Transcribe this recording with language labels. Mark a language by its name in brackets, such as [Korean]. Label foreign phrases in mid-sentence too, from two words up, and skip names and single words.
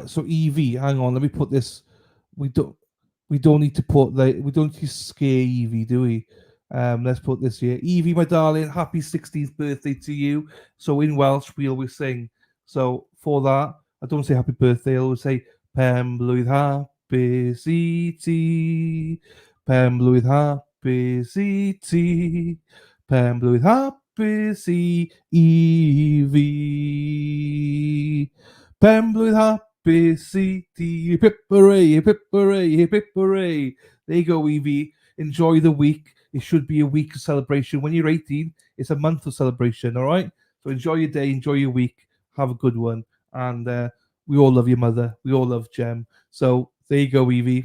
[English] So Evie, hang on, let me put this. We don't need to put we don't need to scare Evie, do we? Let's put this here. Evie, my darling, happy 16th birthday to you. So in Welsh, we always sing. So for that, I don't say happy birthday, I always say [Welsh] Pen blwydd hapus I ti. Pen blwydd hapus I ti. Pen blwydd hapus I Evie. Pen blwydd hapus I ti. [English] Hip hooray, hip hooray, hip hooray. There you go, Evie. Enjoy the week. It should be a week of celebration. When you're 18, it's a month of celebration, all right? So enjoy your day, enjoy your week, have a good one. And we all love your mother. We all love Gem. So there you go, Evie.